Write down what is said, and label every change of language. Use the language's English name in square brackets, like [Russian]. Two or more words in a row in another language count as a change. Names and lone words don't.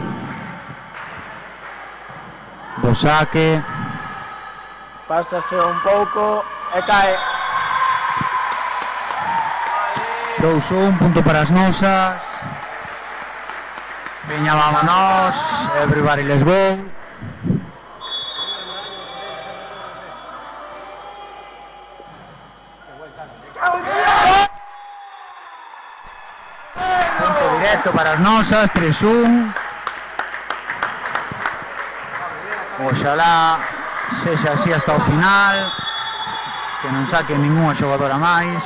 [Galician] Do saque. Pásase un pouco e cae. 2-1, punto para as nosas. Veña, vámonos. [English] Everybody, let's go. [Galician] Punto directo para as nosas, 3-1. Oxalá sexa así hasta o final, que non saque ninguna xogadora máis.